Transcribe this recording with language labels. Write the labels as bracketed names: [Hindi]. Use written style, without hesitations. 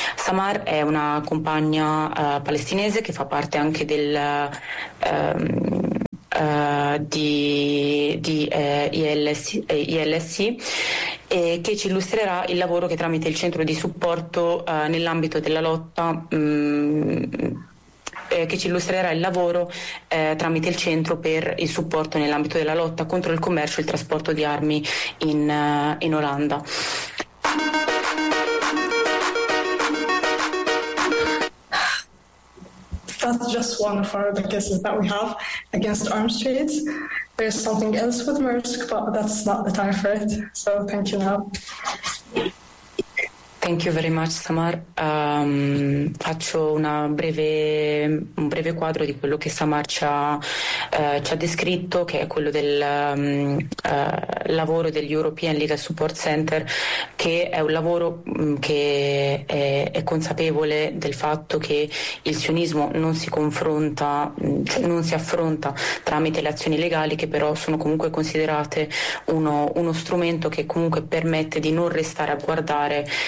[Italian] SAMAR è una compagna palestinese che fa parte anche del ILSC e che ci illustrerà il lavoro che tramite il centro di supporto nell'ambito della lotta tramite il centro per il supporto nell'ambito della lotta contro il commercio e il trasporto di armi in Olanda. [English] That's just one of the cases that we have against arms trade. There's something else with Maersk, but that's not the time for it. So thank you now. Thank you very much, Samar. [Italian] Faccio un breve quadro di quello che Samar ci ha descritto, che è quello del lavoro del European Legal Support Center, che è un lavoro che è consapevole del fatto che il sionismo non si confronta, cioè non si affronta tramite le azioni legali, che però sono comunque considerate uno strumento che comunque permette di non restare a guardare